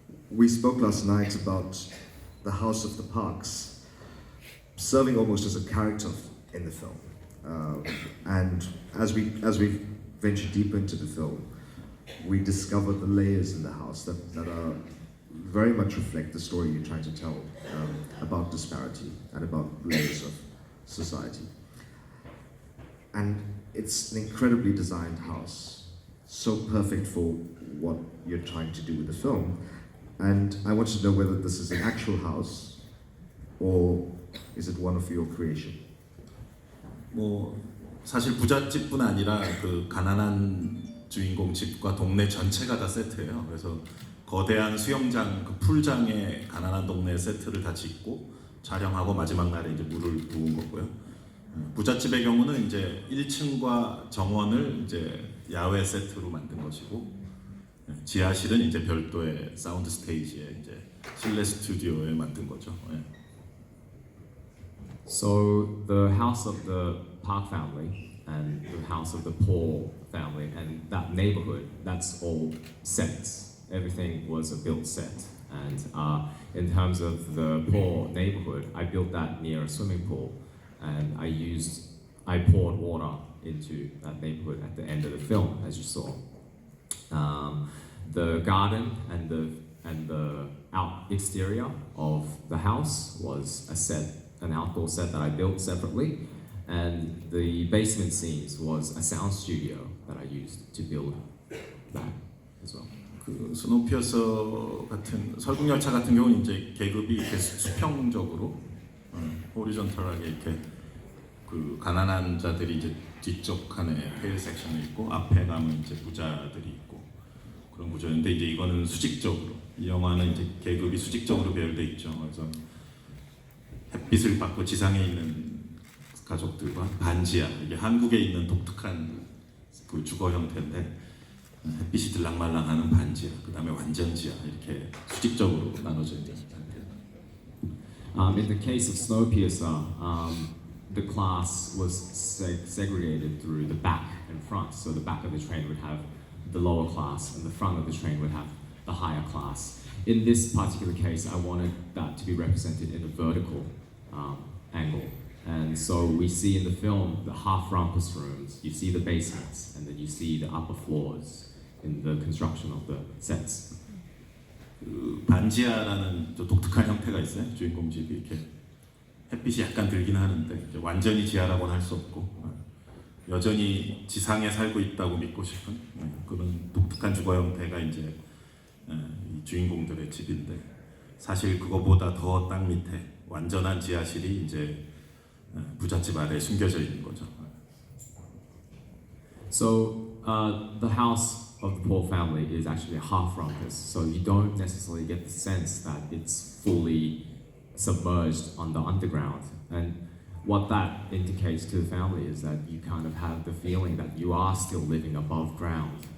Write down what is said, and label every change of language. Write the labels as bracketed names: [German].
[English] We spoke last night about the House of the Parks serving almost as a character in the film, and as we venture deeper into the film, we discover the layers in the house that are very much reflect the story you're trying to tell about disparity and about layers of society. And it's an incredibly designed house, so perfect for what you're trying to do with the film. And I want to know whether this is an actual house or is it one of your creation? [Korean] 뭐 사실 부잣집뿐 아니라 그 가난한 주인공 집과 동네 전체가 다 세트예요. 그래서 거대한 수영장, 그 풀장에 가난한 동네 세트를 다 짓고 촬영하고 마지막 날에 이제 물을 부은 거고요. 부잣집의 경우는 이제 1층과 정원을 이제 야외 세트로 만든 것이고, 지하실은 이제 별도의 사운드 스테이지에 이제 실내 스튜디오에 만든 거죠. [English] So the house of the Park family and the house of the poor family and that neighborhood, that's all sets. Everything was a built set. And in terms of the poor neighborhood, I built that near a swimming pool, and I poured water into that neighborhood at the end of the film, as you saw. The garden and the exterior of the house was an outdoor set that I built separately, and the basement scenes was a sound studio that I used to build that as well. [Korean] 그 스노피어서 같은 설국열차 같은 경우는 이제 계급이 이렇게 수평적으로 호리존털하게 이렇게 그 가난한 자들이 이제 뒤쪽 칸에 테일 섹션이 있고 앞에 가면 이제 부자들이 있고 그런 구조인데, 이제 이거는 수직적으로, 이 영화는 이제 계급이 수직적으로 배열돼 있죠. 그래서 햇빛을 받고 지상에 있는 가족들과 반지하, 이게 한국에 있는 독특한 그 주거 형태인데, 햇빛이 들락말락하는 반지하, 그 다음에 완전 지하, 이렇게 수직적으로 나눠져 있는 상태입니다. [English] In the case of Snowpiercer, the class was segregated through the back and front. So the back of the train would have the lower class, and the front of the train would have the higher class. In this particular case, I wanted that to be represented in a vertical angle. And so we see in the film the half rumpus rooms, you see the basements, and then you see the upper floors in the construction of the sets. [Korean] 그 반지하라는 또 독특한 형태가 있어요. 주인공 집이 이렇게 햇빛이 약간 들긴 하는데 이제 완전히 지하라고는 할 수 없고 여전히 지상에 살고 있다고 믿고 싶은 그런 독특한 주거 형태가 이제 이 주인공들의 집인데, 사실 그거보다 더 땅 밑에 완전한 지하실이 이제 부잣집 아래에 숨겨져 있는 거죠. [English] So the house of the poor family is actually a half rumpus, so you don't necessarily get the sense that it's fully submerged on the underground. And what that indicates to the family is that you kind of have the feeling that you are still living above ground.